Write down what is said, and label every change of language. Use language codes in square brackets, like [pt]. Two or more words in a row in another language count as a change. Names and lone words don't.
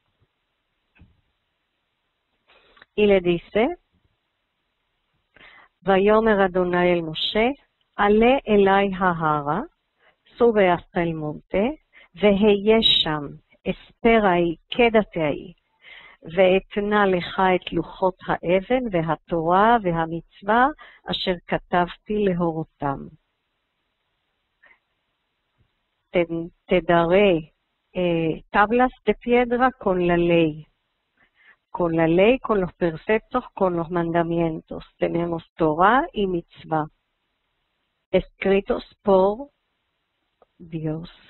[es] Y le dice, [he] ויאמר אדוני אל משה, עלה אלי ההרה, [es] sube hasta el monte, [he] והיה שם, [es] espera ahí, quédate ahí. [he] ואתנה לך את לוחות האבן והתורה והמצווה אשר כתבתי להורותם. [es] Te daré tablas de piedra con la ley, con los preceptos, con los mandamientos. Tenemos Torah y Mitzvah, escritos por Dios.